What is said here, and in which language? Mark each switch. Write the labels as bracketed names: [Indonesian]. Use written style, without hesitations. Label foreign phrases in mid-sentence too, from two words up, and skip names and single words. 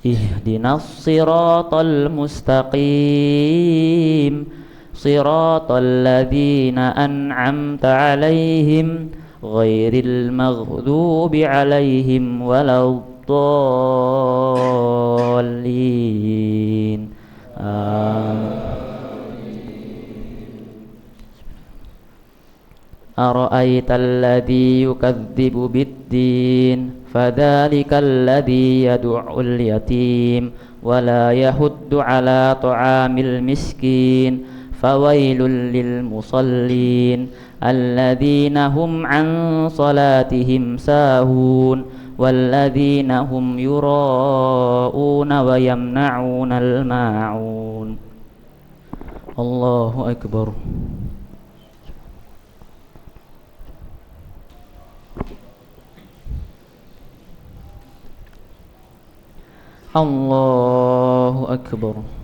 [Arabic] اهدنا الصراط المستقيم صراط الذين أنعمت عليهم غير المغضوب عليهم ولا الضالين. أرأيت الذي يكذب بالدين فذلك الذي يدع اليتيم ولا يحض على طعام المسكين فويل للمصلين الذين هم عن صلاتهم ساهون الذين هم يراءون ويمنعون الماعون. الله أكبر. الله أكبر.